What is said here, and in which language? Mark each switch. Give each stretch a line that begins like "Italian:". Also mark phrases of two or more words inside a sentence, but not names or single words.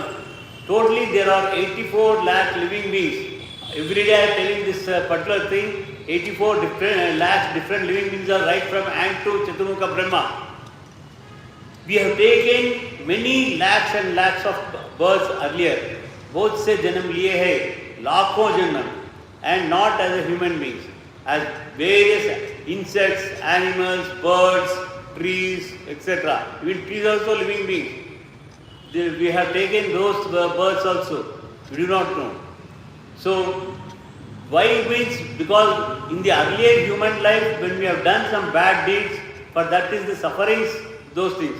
English: Totally there are 84 lakh living beings. Every day I am telling this particular thing. 84 lakhs different living beings are right from ant to Chaturmukha Brahma. We have taken many lakhs and lakhs of births earlier.
Hindi: Both se janam liye hai, lakhon janam,
English: and not as a human beings, as various insects, animals, birds, trees, etc. Even trees also living beings. We have taken those births also. We do not know. So, why means because in the earlier human life when we have done some bad deeds, for that is the sufferings, those things.